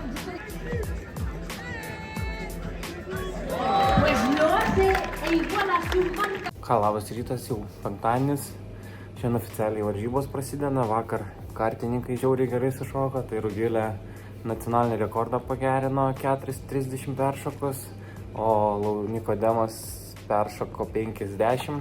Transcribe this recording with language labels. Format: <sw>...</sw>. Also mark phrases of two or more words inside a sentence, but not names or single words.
<es>pues lo hace e igual a su marca.</es> <lt>Ką, labas rytas, jau penktadienis. Šiandien oficialiai varžybos prasideda. Vakar kartininkai žiauriai gerai sušoko. Tai Rugilė nacionalinį rekordą pagerino 4:30 peršokos, o Nikodemas peršoko 50.</lt>